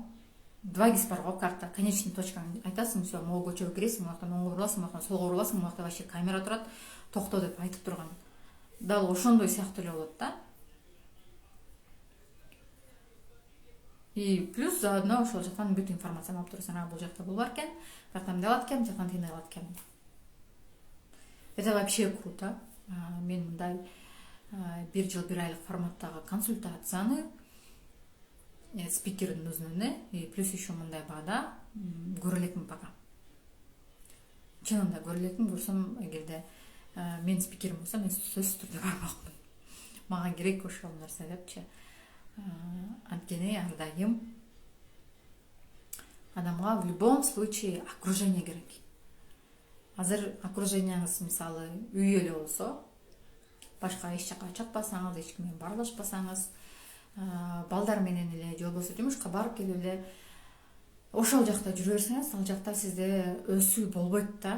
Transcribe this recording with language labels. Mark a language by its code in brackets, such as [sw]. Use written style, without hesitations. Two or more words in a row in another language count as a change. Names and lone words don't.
[ky] 2 бар го, карта, конечный точканы айтасың, [ru] все, могу [ky] көчөгө киресиң, мынактан оңго буруласың, мынактан солго буруласың, мынакта вообще камера турат, токто деп айтып турган. Дал ошондой сыяктуу эле болот да. [ru] И плюс заодно [ky] ошол жактан бүт информацияны алып турасың. Бул жакта бул бар экен, бияктан мындай алат экен, бияктан тигиндей алат экен. Это вообще круто. Мен мындай 1 жыл 1 айлык форматтагы консультацияны спикердин өзүнө [ru] и плюс еще [ky] мындай баада көрө элекмин пока. Чынында көрө элекмин, көрсөм, эгерде мен спикерим болсом, мен сөзсүз түрдө бармакмын. Мага керек ошол нерсе депчи. Анткени ар дайым адамга [ru] в любом случае [ky] окружение керек. Азыр окружениеңиз мисалы үй эле болсо, башка эч жака чыкпасаңыз, эч ким менен баарлашпасаңыз, балдар менен эле же болбосо жумушка барып келип эле ошол жакта жүрө берсеңиз, ал жакта сизде өсүү болбойт да.